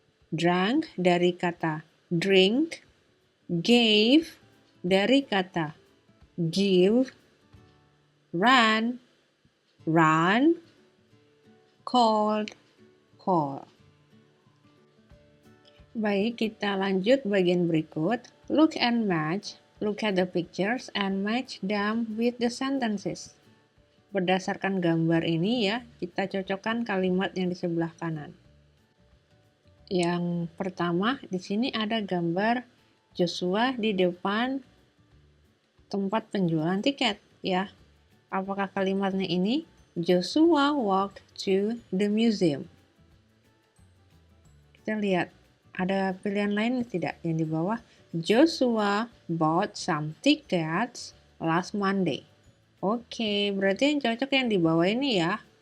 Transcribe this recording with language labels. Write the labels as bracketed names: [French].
[English] Drank [Indonesian] dari kata [English] drink, gave dari kata give, ran, run, called, call. [Indonesian] Baik, kita lanjut bagian berikut. [English] Look and match. Look at the pictures and match them with the sentences. [Indonesian] Berdasarkan gambar ini ya, kita cocokkan kalimat yang di sebelah kanan. Yang pertama, di sini ada gambar Joshua di depan tempat penjualan tiket ya. Apakah kalimatnya ini? [English] Joshua walked to the museum. [Indonesian] Kita lihat, ada pilihan lain tidak yang di bawah? [English] Joshua bought some tickets last Monday. [Indonesian] Oke, berarti yang cocok yang di bawah ini ya.